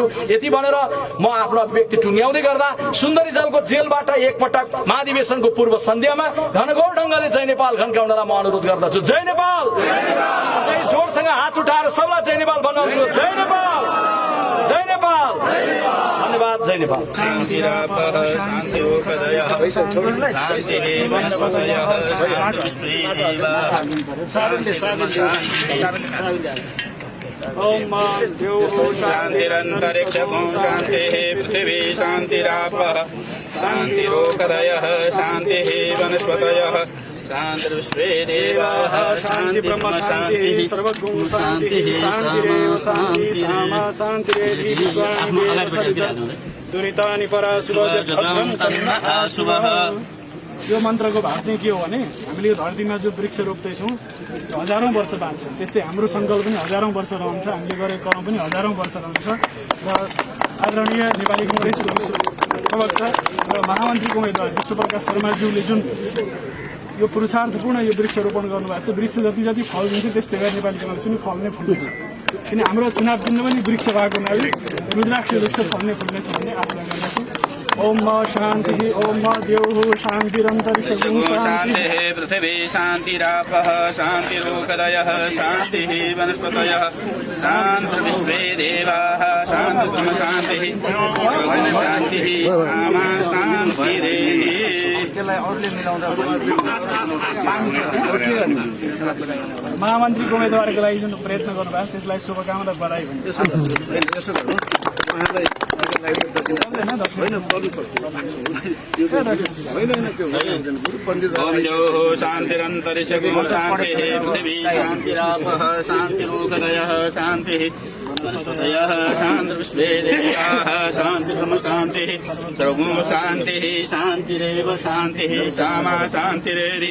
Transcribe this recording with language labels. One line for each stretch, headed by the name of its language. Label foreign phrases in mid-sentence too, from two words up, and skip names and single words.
Nepali: यति भनेर म आफ्नो अभिव्यक्ति टुङ्ग्याउँदै गर्दा सुन्दरी जलको जेलबाट एकपटक महाधिवेशनको पूर्व सन्ध्यामा घनघोर ढंगले जय नेपाल घनकाउनलाई म अनुरोध गर्दछु। जय नेपाल, जय जोडसँग हात उठाएर सबलाई जय नेपाल भन्नु। जय नेपाल, जय नेपाल, धन्यवाद। जय नेपाल।
Sanskrit: ओम शान्तिरन्तरिक्षं शान्तिः पृथिवी शान्तिरापः शान्तिरोषधयः शान्तिः वनस्पतयः शान्तिर्विश्वे देवाः शान्ति ब्रह्म शान्तिः सर्वगुण शान्तिः शान्तिरेव शान्ति सामा शान्तिरेधि दुरितानि पराशुभः।
Nepali: यो मन्त्रको भाव चाहिँ के हो भने हामीले यो धरतीमा जो वृक्ष रोप्दैछौँ हजारौं वर्ष बाँच्छ, त्यस्तै हाम्रो सङ्कल्प पनि हजारौं वर्ष रहन्छ, हामीले गरेको कर्म पनि हजारौं वर्ष रहन्छ। र आदरणीय नेपाली कांग्रेसको प्रवक्ता र महामन्त्रीको उम्मेदवार विश्वप्रकाश शर्माज्यूले जुन यो पुरुषार्थपूर्ण यो वृक्षारोपण गर्नुभएको छ, वृक्ष जति जति फल दिन्छ त्यस्तै गरी नेपाली कांग्रेस पनि फल नै फल्नेछ। किन हाम्रो चुनाव चिन्ह पनि वृक्ष भएको हुनाले रुद्राक्ष वृक्ष फल्ने फुल्नेछ भन्ने आशा गर्दछु।
Sanskrit: ओम शान्तिः, ओम द्यौः शान्तिरन्तरिक्षं शान्तिः पृथिवी शान्तिरापः शान्तिरोषधयः शान्तिः वनस्पतयः शान्तिर्विश्वे देवाः शान्तिः शान्तिः शान्तिः सामा शान्तिरेधि।
Nepali: महामन्त्रीको उम्मेदवारको लागि जुन प्रयत्न गर्नुभएको त्यसलाई शुभकामना बधाई भन्छ।
Sanskrit: ओम द्यौः शान्तिरन्तरिक्षं शान्तिः पृथिवी शान्तिरापः शान्तिरोषधयः शान्तिः वनस्पतयः शान्तिर्विश्वे देवाः शान्तिर्ब्रह्म शान्तिः सर्वगुण शान्तिः शान्तिरेव शान्तिः सामा शान्तिरेधि।